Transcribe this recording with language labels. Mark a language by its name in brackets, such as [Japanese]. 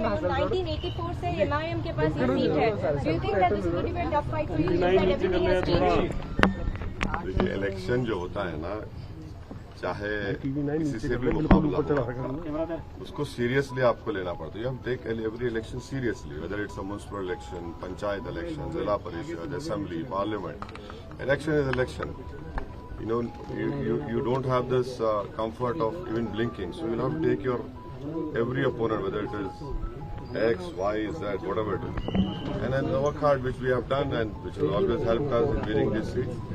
[Hindi] 1984 से MIM के पास ये सीट है. [English] Do you think that this is going to be a tough fight for you? That everything has changed. [Hindi] देखिए, election जो होता है ना, चाहे किसी से भी मुकाबला हो, उसको सीरियसली आपको लेना पड़ता है। [English] हम take every election seriously, whether it's a municipal election, panchayat election, zila parishad, assembly, parliament. Election is election. You don't have this comfort of even blinking, so you'll have to take your every opponent, whether it is X, Y, Z, whatever it is, and then work hard, which we have done and which has always helped us in winning this seat.